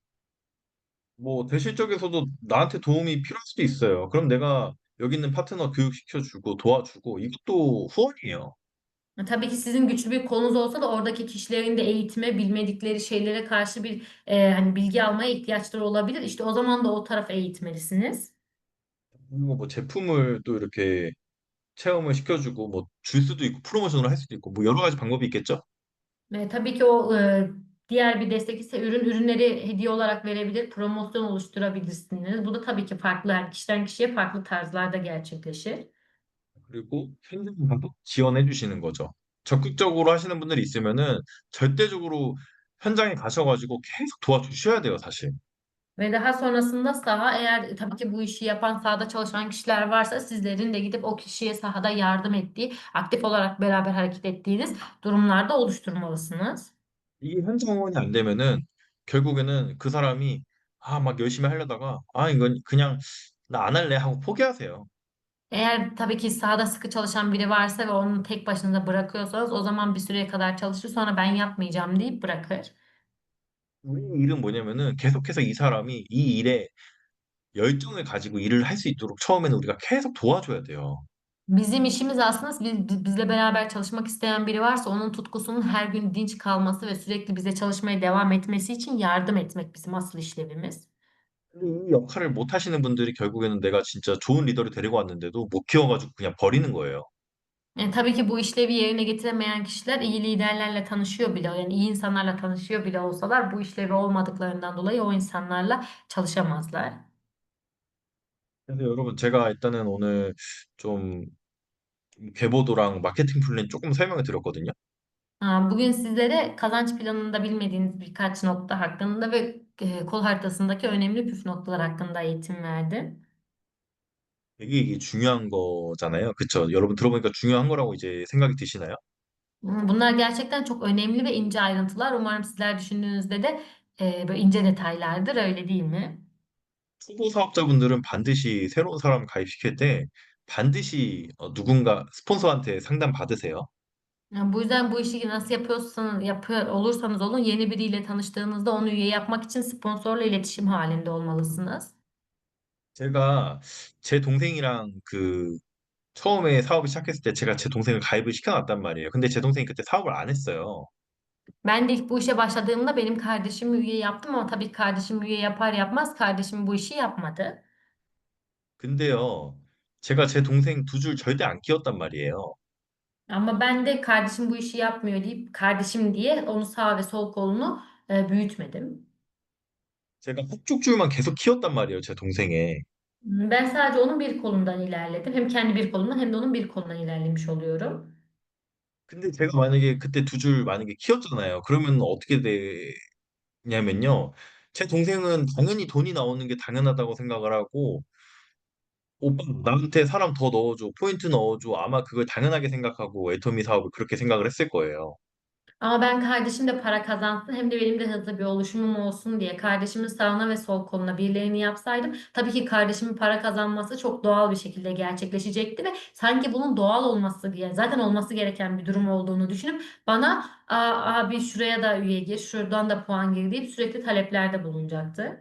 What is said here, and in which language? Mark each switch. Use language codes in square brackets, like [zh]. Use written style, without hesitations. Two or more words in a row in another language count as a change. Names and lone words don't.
[ko] 뭐 대실적에서도 나한테 도움이 필요할 수도 있어요. 그럼 내가 여기 있는 파트너 교육시켜주고 도와주고 이것도 후원이에요. [tr] Tabii ki sizin güçlü bir kolunuz olsa da oradaki kişilerin de eğitime, bilmedikleri şeylere karşı bir hani bilgi almaya ihtiyaçları olabilir. İşte o zaman da o tarafa eğitmelisiniz. [ko] 그리고 뭐 제품을 또 이렇게 체험을 시켜주고 뭐 줄 수도 있고 프로모션을 할 수도 있고 뭐 여러 가지 방법이 있겠죠? [tr] Tabii ki o diğer bir destek ise ürünleri hediye olarak verebilir, promosyon oluşturabilirsiniz. Bu da tabii ki farklı, her kişiden kişiye farklı tarzlarda gerçekleşir. [ko] 그리고 현장에서도 지원해 주시는 거죠. 적극적으로 하시는 분들이 있으면은 절대적으로 현장에 가셔가지고 계속 도와주셔야 돼요, 사실. [tr] Ve daha sonrasında saha eğer tabii ki bu işi yapan sahada çalışan kişiler varsa sizlerin de gidip o kişiye sahada yardım ettiği, aktif olarak beraber hareket ettiğiniz durumlarda oluşturmalısınız. [ko] 이게 현장 후원이 안 되면은 결국에는 그 사람이 막 열심히 하려다가 이건 그냥 나 안 할래 하고 포기하세요. [tr] Eğer tabii ki sahada sıkı çalışan biri varsa ve onu tek başına bırakıyorsanız o zaman bir süreye kadar çalışır sonra ben yapmayacağım deyip bırakır. [ko] 우리 일은 뭐냐면은 계속해서 이 사람이 이 일에 열정을 가지고 일을 할 수 있도록 처음에는 우리가 계속 도와줘야 돼요. [tr] Bizim işimiz aslında bizle beraber çalışmak isteyen biri varsa onun tutkusunun her gün dinç kalması ve sürekli bize çalışmaya devam etmesi için yardım etmek bizim asıl işlevimiz. [ko] 근데 이 역할을 못 하시는 분들이 결국에는 내가 진짜 좋은 리더를 데리고 왔는데도 못 키워가지고 그냥 버리는 거예요. [tr] Tabii ki bu işlevi yerine getiremeyen kişiler iyi liderlerle tanışıyor bile, yani iyi insanlarla tanışıyor bile olsalar bu işlevi olmadıklarından dolayı o insanlarla çalışamazlar. [ko] 그래서 여러분 제가 일단은 오늘 좀 계보도랑 [en] marketing plan [ko] 조금 설명을 드렸거든요. [tr] Bugün sizlere kazanç planında bilmediğiniz birkaç nokta hakkında ve kol haritasındaki önemli püf noktalar hakkında eğitim verdim. [ko] 되게 이게 중요한 거잖아요. 그쵸? 여러분 들어보니까 중요한 거라고 이제 생각이 드시나요? [tr] Bunlar gerçekten çok önemli ve ince ayrıntılar. Umarım sizler düşündüğünüzde de böyle ince detaylardır, öyle değil mi? [ko] 초보 사업자분들은 반드시 새로운 사람 가입시킬 때 반드시 누군가 스폰서한테 상담 받으세요. [tr] Yani bu yüzden bu işi nasıl yapıyorsanız yapıyor olursanız olun yeni biriyle tanıştığınızda onu üye yapmak için sponsorla iletişim halinde olmalısınız. [ko] 제가 제 동생이랑 처음에 사업을 시작했을 때 제가 제 동생을 가입을 시켜놨단 말이에요. 근데 제 동생이 그때 사업을 안 했어요. [tr] Ben de ilk bu işe başladığımda benim kardeşimi üye yaptım ama tabii kardeşim üye yapar yapmaz kardeşim bu işi yapmadı. [ko] 근데요, 제가 제 동생 두 줄 절대 안 키웠단 말이에요. [tr] Ama ben de kardeşim bu işi yapmıyor deyip kardeşim diye onu sağ ve sol kolunu büyütmedim. [ko] 제가 한쪽 줄만 계속 키웠단 말이에요, 제 동생의. [tr] Ben sadece onun bir kolundan ilerledim. Hem kendi bir kolumdan hem de onun bir kolundan ilerlemiş oluyorum. [ko] 근데 제가 만약에 그때 두 줄 만약에 키웠잖아요. 그러면 어떻게 되냐면요. 제 동생은 당연히 돈이 나오는 게 당연하다고 생각을 하고, 오빠, 나한테 사람 더 넣어줘, 포인트 넣어줘. 아마 그걸 당연하게 생각하고 애터미 사업을 그렇게 생각을 했을 거예요. [tr] Ama ben kardeşim de para kazansın hem de benim de hızlı bir oluşumum olsun diye kardeşimin sağına ve sol koluna birilerini yapsaydım tabii ki kardeşimin para kazanması çok doğal bir şekilde gerçekleşecekti ve sanki bunun doğal olması diye zaten olması gereken bir durum olduğunu düşünüp bana abi şuraya da üye gir, şuradan da puan gir deyip sürekli taleplerde bulunacaktı.